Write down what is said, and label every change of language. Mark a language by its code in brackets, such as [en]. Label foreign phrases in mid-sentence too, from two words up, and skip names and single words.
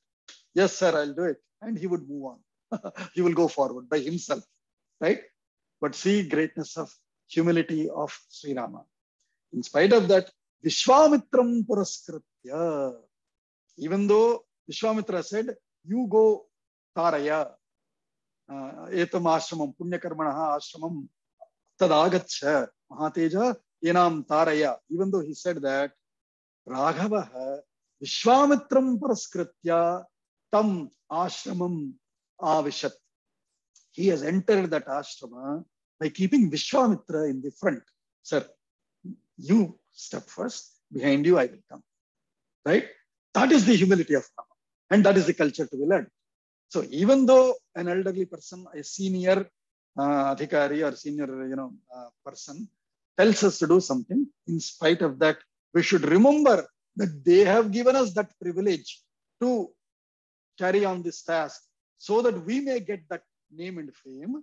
[en] Yes, sir, I'll do it. And he would move on. He will go forward by himself, right? But see greatness of humility of Sri Rama. In spite of that, [sa] विश्वामित्रं पुरस्कृत्य. [en] Even though Vishwamitra said, you go [sa] तारय एतम् आश्रमम् पुण्यकर्मणः आश्रमम् तद्गच्छ महातेजः एनम् तारय. [en] Even though he said that, [sa] राघव विश्वामित्रं पुरस्कृत्य तम् आश्रमम् आविशत्. [en] He has entered that ashrama by keeping Vishwamitra in the front. Sir, you step first, behind you I will come. Right? That is the humility of Rama. And that is the culture to be learned. So even though an elderly person, a senior adhikari or senior person tells us to do something, in spite of that, we should remember that they have given us that privilege to carry on this task so that we may get that name and fame.